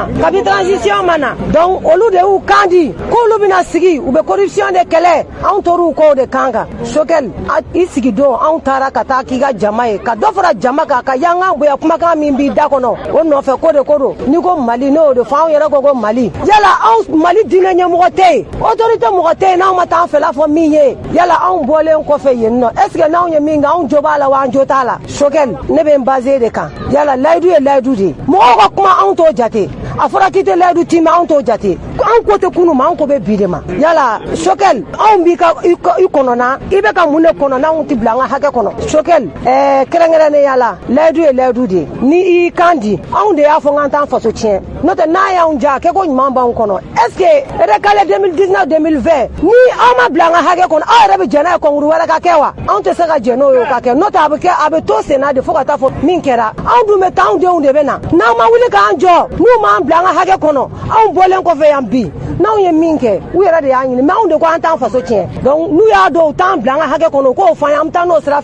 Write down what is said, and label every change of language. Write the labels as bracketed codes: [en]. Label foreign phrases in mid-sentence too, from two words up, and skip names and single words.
[bm] mana donc olu de y'u kan di k'olu bɛna sigi u bɛ corruption de kɛlɛ anw tor'u kɔ de kan kan Choguel i sigi don anw taara ka taa k'i ka jama ye ka dɔ fara jama kan ka yankan bonya kumakan min b'i da kɔnɔ o nɔfɛ ko de n'i ko Mali n'o de fɔ anw yɛrɛ ko Mali yala anw Mali diinɛ ɲɛmɔgɔ tɛ yen autorité mɔgɔ tɛ yen n'anw ma taa an fɛla fɔ min ye yala anw bɔlen kɔfɛ yen nɔ [fr] est ce que [bm] n'anw ye min kɛ anw jo b'a la wa an jo t'a la Choguel ne bɛ n basé de kan yala layidu ye layidu de ye mɔgɔw ka kuma anw t'o jate a fɔra k'i tɛ layidu timɛ anw t'o jate an ko tɛ kunun ma an ko bɛ bi de ma yala Choguel anw b'i ka i kɔnɔna i bɛ ka mun de kɔnɔ n'anw tɛ bila an ka hakɛ kɔnɔ Choguel kɛrɛnkɛrɛnnenya la layidu ye layidu de ye ni i kan di anw de y'a fɔ k'an t'an faso tiɲɛ n'o tɛ n'a y'anw ja kɛ ko ɲuman b'anw kɔnɔ [fr] est ce que [bm] recalé 2019 2020 ni aw ma bila an ka hakɛ kɔnɔ aw yɛrɛ bɛ jɛn n'a ye concours wɛrɛ ka kɛ wa anw tɛ se ka jɛn n'o ye o ka kɛ n'o tɛ a bɛ to sen na de fo ka taa fɔ min kɛra anw dun bɛ taa anw denw de bɛ na n'aw ma wuli k'an jɔ n'u m'an bila an ka hakɛ kɔnɔ anw bɔlen kɔfɛ yan bi n'anw ye min kɛ u yɛrɛ de y'a ɲini mais anw de ko an t'an faso tiɲɛ donc n'u y'a dɔn u t'an bila an ka hakɛ kɔnɔ u k'o fɔ an ye an bɛ taa n'o sira